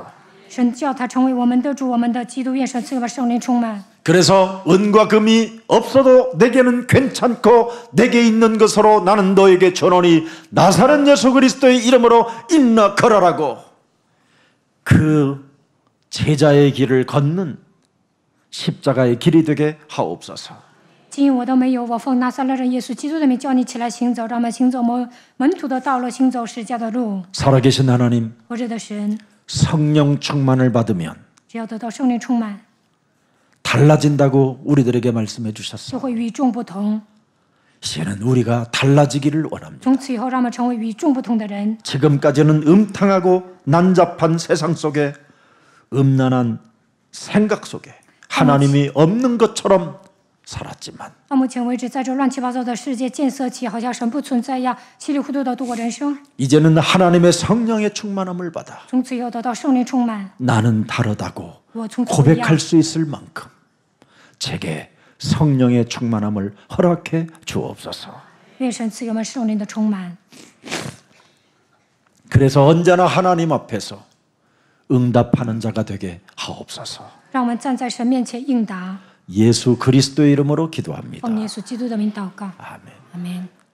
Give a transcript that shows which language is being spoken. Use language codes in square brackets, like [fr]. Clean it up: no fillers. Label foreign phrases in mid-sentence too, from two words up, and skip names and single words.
[zh] 神叫他成为我们的主，我们的基督，愿神赐给我们圣灵充满。 [ko] 그래서 은과 금이 없어도 내게는 괜찮고 내게 있는 것으로 나는 너에게 전하니 나사렛 예수 그리스도의 이름으로 인나 걸어라고 그 제자의 길을 걷는 십자가의 길이 되게 하옵소서. [zh] 今我都没有，我奉拿撒勒人耶稣基督的名叫你起来行走，让我们行走门徒的道路，行走十架的路。 [ko] 살아계신 하나님, [zh] 活着的神， [ko] 성령 충만을 받으면 [zh] 只要得到圣灵充满， [ko] 달라진다고 우리들에게 말씀해 주셨어. [zh] 就会与众不同。 [ko] 이제는 우리가 달라지기를 원합니다. [zh] 从此以后，让我们成为与众不同的人。 [ko] 지금까지는 음탕하고 난잡한 세상 속에 음란한 생각 속에 하나님이 없는 것처럼 살았지만 [zh] 到目前为止，在这乱七八糟的世界建设起，好像神不存在一样，稀里糊涂的度过人生。 [ko] 이제는 하나님의 성령의 충만함을 받아 [zh] 从此以后得到圣灵充满， [ko] 나는 다르다고 [zh] 我从此不一样。 [ko] 고백할 수 있을 만큼 제게 성령의 충만함을 허락해 주옵소서. [zh] 愿神赐给我们圣灵的充满。 [ko] 그래서 언제나 하나님 앞에서 응답하는 자가 되게 하옵소서. [zh] 让我们站在神面前应答。 [ko] 예수 그리스도의 이름으로 기도합니다. [zh] 奉耶稣基督的名祷告， [ko] 아멘. [zh] 阿门。